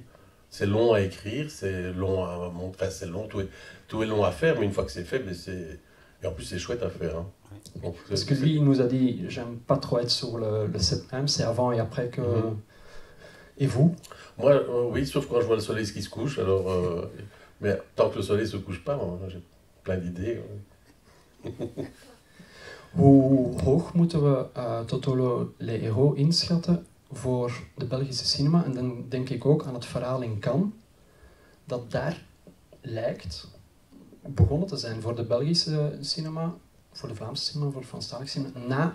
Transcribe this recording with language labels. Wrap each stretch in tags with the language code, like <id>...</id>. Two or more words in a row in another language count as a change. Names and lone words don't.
<fr>C'est long à écrire, c'est long à montrer, enfin, c'est long, tout est long à faire, mais une fois que c'est fait, et en plus c'est chouette à faire. Hein. Donc, parce que lui, il nous a dit, j'aime pas trop être sur le 7ème, c'est avant et après que... Et vous? Moi, oui, sauf quand je vois le soleil qui se couche, alors... mais tant que le soleil se couche pas, j'ai plein d'idées.</fr> <nl>Hoe hoog moeten we Toto Lero inschatten voor de Belgische cinema? En dan denk ik ook aan het verhaal in Cannes, dat daar lijkt begonnen te zijn voor de Belgische cinema, voor de Vlaamse cinema, voor het Franstalig cinema.</nl>